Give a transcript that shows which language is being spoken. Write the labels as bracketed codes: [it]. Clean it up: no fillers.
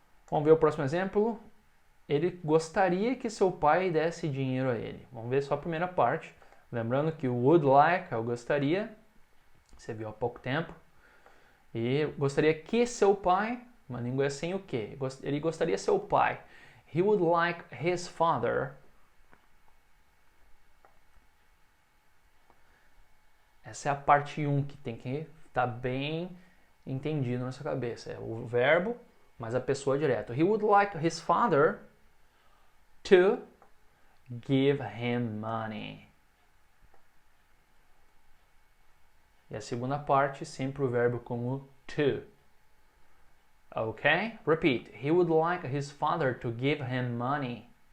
[pt] Vamos ver o próximo exemplo. Ele gostaria que seu pai desse dinheiro a ele. Vamos ver só a primeira parte. Lembrando que o would like, eu gostaria, você viu há pouco tempo. E gostaria que seu pai, uma língua é sem o que. Ele gostaria seu pai. [en] He would like his father. [pt] Essa é a parte 1 que tem que estar bem entendido na sua cabeça. É o verbo, mas a pessoa direto. [en] He would like his father to give him money. [pt] E a segunda parte, sempre o verbo com o to. Ok? [en] Repeat. He would like his father to give him money.